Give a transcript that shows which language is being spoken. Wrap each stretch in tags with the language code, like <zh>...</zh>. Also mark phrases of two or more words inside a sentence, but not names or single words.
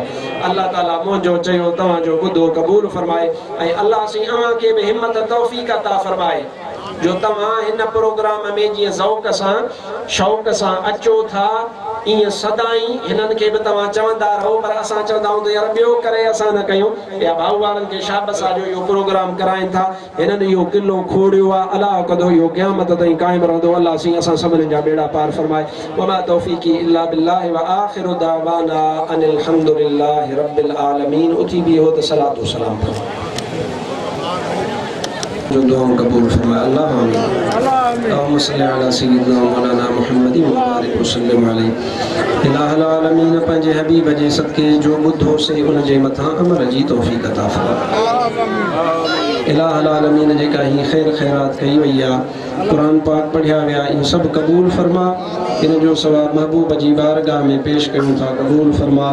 <sd>अल्लाह ताला मुंहिंजो चयो तव्हांजो ॿुधो क़बूल फरमाए, ऐं अल्लाह सी अव्हांखे बि हिम्मत तौफ़ीक़ अता फरमाए जो तव्हां हिन प्रोग्राम में जीअं ज़ौक़ सां शौक़ सां अचो था, ईअं सदाई हिननि खे बि तव्हां चवंदा रहो। पर असां चवंदा आहियूं त यार ॿियो करे असां न कयूं, या भाऊ वारनि खे शाबस आहे जो इहो प्रोग्राम कराइनि था, हिननि इहो किलो खोड़ियो आहे, अलाह कंदो इहो क़यामत ताईं क़ाइमु रहंदो। अल्लाह सी असां सभिनीनि जा बेड़ा पार फरमाए।</sd> <ar>وما توفيقي إلا بالله وآخر دعوانا أن الحمد لله رب العالمين.</ar> <sd>उथी भी हो त सलातो सलाम जो दुआ कबूल फरमाए।</sd> <ar>الله آمين. اللهم صل على سيدنا مولانا محمد وبارك وسلم عليه. إله العالمين</ar> <sd>पंहिंजे हबीब जे सदके जो ॿुधो से उन जे मथां अमल जी तौफ़ीक़ अता फरमाए।</sd> <ar>إله العالمين</ar> <sd>जेका ही ख़ैर ख़ैरात कई वई आहे, क़ुरान पाक पढ़िया विया, इन सभु क़बूल फरमा। इन जो सवाब महबूब जी बारगाह में पेश कयूं था, क़बूल फरमा।</sd>